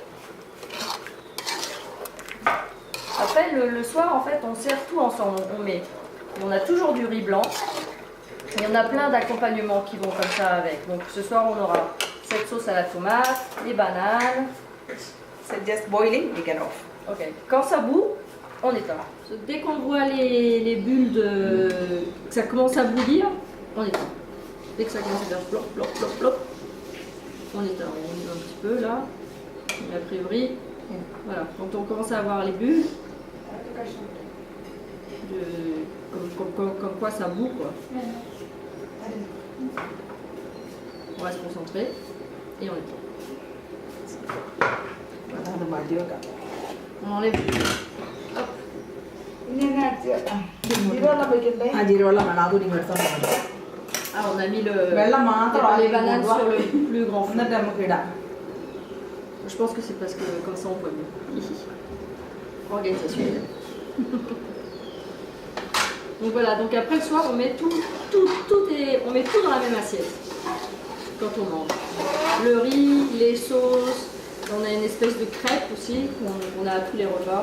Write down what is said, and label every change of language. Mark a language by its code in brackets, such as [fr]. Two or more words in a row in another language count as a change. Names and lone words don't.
[fr] Après, le soir, en fait, on sert tout ensemble. On a toujours du riz blanc. Il y en a plein d'accompagnements qui vont comme ça avec. Donc ce soir, on aura cette sauce à la tomate, les bananes. [en] C'est just boiling, we can off. [fr] Ok. Quand ça bout, on éteint. Dès qu'on voit les bulles que ça commence à bouillir, on éteint. Dès que ça commence à faire plop, plop, plop, plop, on éteint. On y va un petit peu là. Mais a priori, voilà. Quand on commence à avoir les bulles, comme quoi ça bout quoi. On va se concentrer et on éteint. [ml] അത് മാറ്റി വെക്കാം. [fr] On enlève. Hop. [ml] ഇനി എന്നാ ജീരവെള്ളം വെക്കണ്ടേ ആ ജീരവെള്ളം വേണം. അതും നിങ്ങൾ എടുത്തോണ്ട് വരണം. [fr] Ah, on a mis [ml] വെള്ളം മാത്രം [fr] les bananes sur le plus grand fond. [ml] എന്നിട്ട് നമുക്ക് ഇടാം. [fr] Je pense que c'est parce que comme ça on voit mieux. Organisation. Donc voilà, donc après le soir on met on met tout dans la même assiette quand on mange. Le riz, les sauces, on a une espèce de crêpe aussi qu'on a à tous les repas.